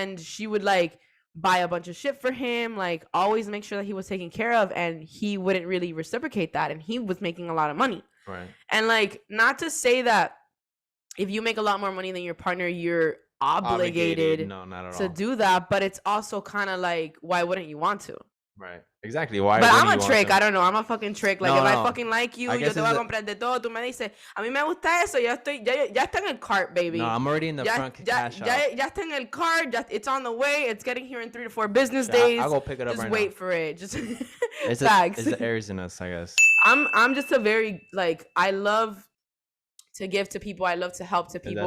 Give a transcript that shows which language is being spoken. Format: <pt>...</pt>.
<en>And she would like buy a bunch of shit for him, like always make sure that he was taken care of, and he wouldn't really reciprocate that, and he was making a lot of money. Right. And like, not to say that if you make a lot more money than your partner, you're obligated no, not at to all. Do that, but it's also kind of like, why wouldn't you want to? Right. Exactly. Why? But I'm a trick. I don't know. I'm a fucking trick. Like, if I fucking like you,</en> <es>yo te voy a comprar de todo. Tú me dices, a mí me gusta eso. Ya está en el cart, baby.</es> <en>No, I'm already in the front cash out.</en> <es>Ya está en el cart.</es> <en>It's on the way. It's getting here in 3 to 4 business days. I'll go pick it up. Just wait for it. Just it's the Aries in us, I guess. I'm just a very, like, I love to give to people. I love to help to people.</en>